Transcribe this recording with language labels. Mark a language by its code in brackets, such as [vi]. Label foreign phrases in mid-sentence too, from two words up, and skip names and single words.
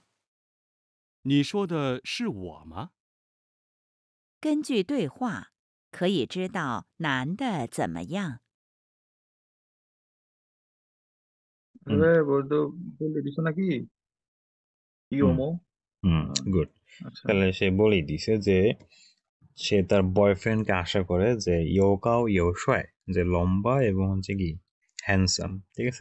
[zh] 你说的是我吗？根据对话，可以知道男的怎么样。 [bn] বলতো বলে দিছো নাকি ইয়োমো? [en] গুড। [bn] তাহলে সে বলেই দিছে যে সে তার বয়ফ্রেন্ডকে আশা করে যে [zh] 又高又帅, [bn] যে লম্বা এবং হচ্ছে কি হ্যান্ডসাম, ঠিক আছে?